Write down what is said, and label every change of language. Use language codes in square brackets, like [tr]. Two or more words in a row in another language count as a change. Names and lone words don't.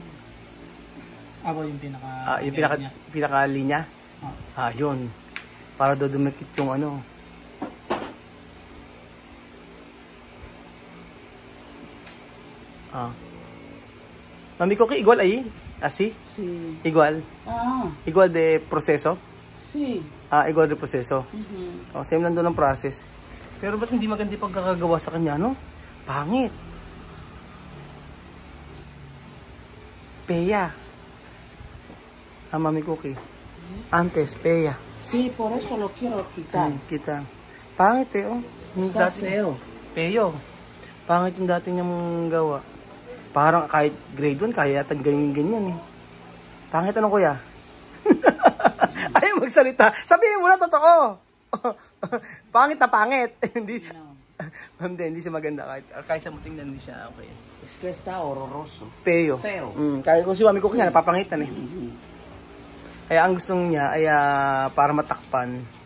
[tl] Yung pinaka-linya? Yun. Para doon dumikit yung Mami Cookie, [es] igual ahí? Así? Sí. Igual? Igual de proseso? Sí. Igual de proseso? [tl] Same lang doon ang process. Pero ba't hindi maganda pagkakagawa sa kanya, no? Pangit. Peya. Mami Cookie. [es] Antes, peya. Sí, por eso lo quiero quitar. [tl] Kita. Pangit [es] Está feo. Peyo. [tl] Pangit yung dati niyang gawa. Parang kahit grade 1, kaya yata ganyan Pangit Kuya? Ayaw magsalita. Sabihin mo na totoo. Pangit na pangit. Hindi siya maganda kahit sa muting hindi siya okay. [es] Es que está horroroso. Peyo. Feo. [tl] Kaya kung si Mami Cookie nga, napapangitan eh. Kaya ang gusto niya ay para matakpan.